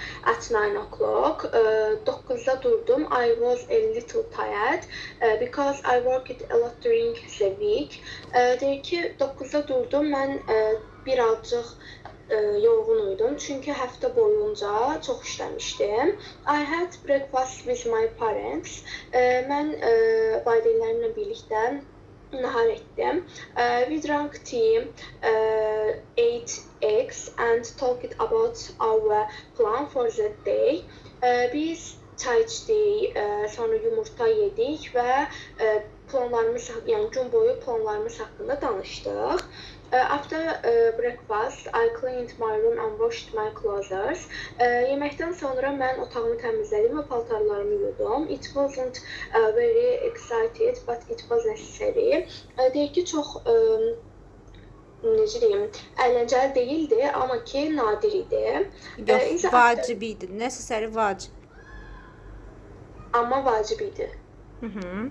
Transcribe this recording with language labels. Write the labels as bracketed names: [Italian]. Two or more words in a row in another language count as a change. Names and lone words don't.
[English] at 9 o'clock. [Azerbaijani] 9'da durdum. [English] I was a little tired because I worked a lot during the week. [Azerbaijani] Deyir ki, 9'da durdum. Mən birazcıq yorğun idum. Çünki həftə boyunca çox işləmişdim. [English] I had breakfast with my parents. [Azerbaijani] Mən valideynlərimlə birlikdə nahar etdim. [English] We drank tea, ate eggs and talked about our plan for the day. [Azerbaijani] Biz çay içdik, sonra yumurta yedik və planlarımız, yəni gün boyu planlarımız haqqında danışdıq. [English] After breakfast, I cleaned my room and washed my clothes. [Azerbaijani] Yeməkdən sonra mən otağımı təmizlədim və paltarlarımı yudum. [English] It wasn't very excited, but it was necessary. [Azerbaijani] Deyir ki, çox necə deyim, əyləncəli deyildi, amma ki, nadir idi. Yox, vacib idi. Necessary vacib. Amma vacib idi.